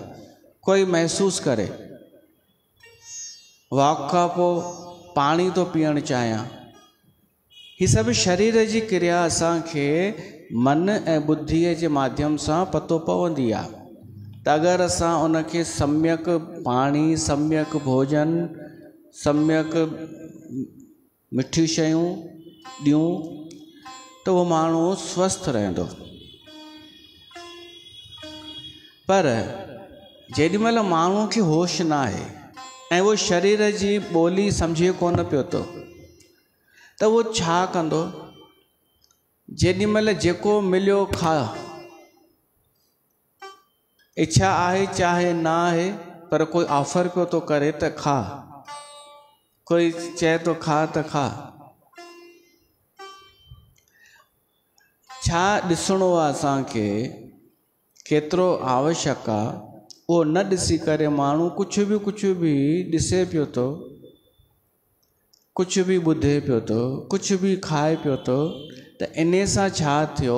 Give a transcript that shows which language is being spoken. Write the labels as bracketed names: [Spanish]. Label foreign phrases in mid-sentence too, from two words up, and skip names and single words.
[Sindhi] कोई महसूसु करे, वॉक खां पोइ पाणी थो पीअणु चाहियां। हीअ सभु शरीर जी क्रिया असांखे मन ऐं बुद्धीअ जे माध्यम सां पतो पवंदी आहे। त अगरि असां उनखे सम्यक पाणी, सम्यक भोजन सम्यक मिठी शयूं ॾियूं तो वो माण्हू स्वस्थ रहंदो। पर जेॾीमहिल माण्हू खे होश न आहे ऐं वो शरीर जी ॿोली सम्झे कोन पियो थो त वो छा कंदो? जेॾीमहिल जेको मिलियो खा, इच्छा आहे चाहे ना आहे, पर कोई ऑफर पियो थो करे त खा, कोई चए तो खा त खा। छा ॾिसणो आहे असांखे, केतिरो आवश्यक आहे, उहो न ॾिसी करे माण्हू कुझु बि ॾिसे पियो थो, कुझु बि ॿुधे पियो थो, कुझु बि खाए पियो थो, त इन सां छा थियो?